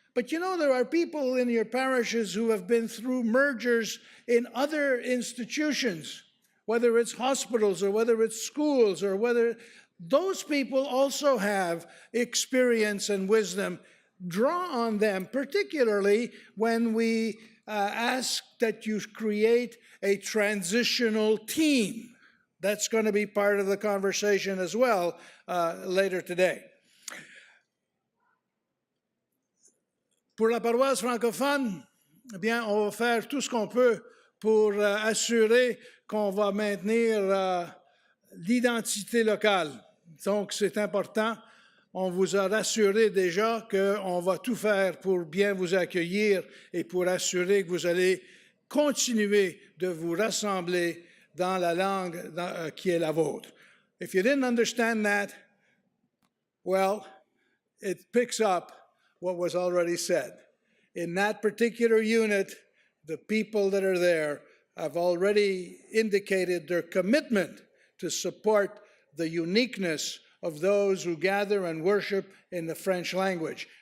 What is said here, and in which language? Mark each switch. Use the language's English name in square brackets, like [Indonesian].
[English] But you know, there are people in your parishes who have been through mergers in other institutions, whether it's hospitals or whether it's schools or whether those people also have experience and wisdom. Draw on them, particularly when we ask that you create a transitional team. That's going to be part of the conversation as well later today. [French] Pour la paroisse francophone, eh bien, on va faire tout ce qu'on peut pour assurer qu'on va maintenir l'identité locale. Donc, c'est important. On vous a rassuré déjà qu'on va tout faire pour bien vous accueillir et pour assurer que vous allez continuer de vous rassembler dans la langue qui est la vôtre. [English] If you didn't understand that, well, it picks up what was already said. In that particular unit, the people that are there have already indicated their commitment to support the uniqueness of those who gather and worship in the French language.